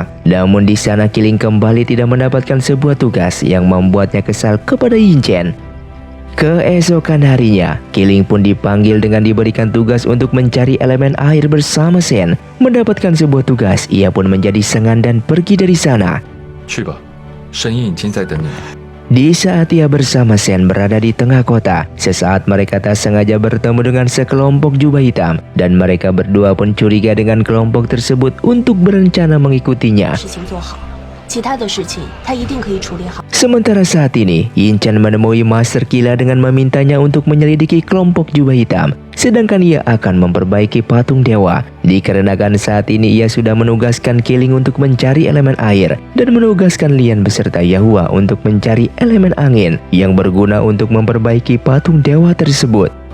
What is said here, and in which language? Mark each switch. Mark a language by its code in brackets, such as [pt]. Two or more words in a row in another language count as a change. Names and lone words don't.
[id] Namun di sana Killing kembali tidak mendapatkan sebuah tugas yang membuatnya kesal kepada Yin Chen. Keesokan harinya, Killing pun dipanggil dengan diberikan tugas untuk mencari elemen air bersama Shen. Mendapatkan sebuah tugas, ia pun menjadi sengan dan pergi dari sana. [zh] 去吧，神医已经在等你了。 [id] Di saat ia bersama Shen berada di tengah kota, sesaat mereka tak sengaja bertemu dengan sekelompok jubah hitam, dan mereka berdua pun curiga dengan kelompok tersebut untuk berencana mengikutinya. [zh] 事情做好，其他的事情他一定可以处理好。 [id] Sementara saat ini, Yin Chen menemui Master Killa dengan memintanya untuk menyelidiki kelompok jubah hitam, sedangkan ia akan memperbaiki patung dewa. Dikarenakan saat ini ia sudah menugaskan Killing untuk mencari elemen air dan menugaskan Lian beserta Yahua untuk mencari elemen angin yang berguna untuk memperbaiki patung dewa tersebut.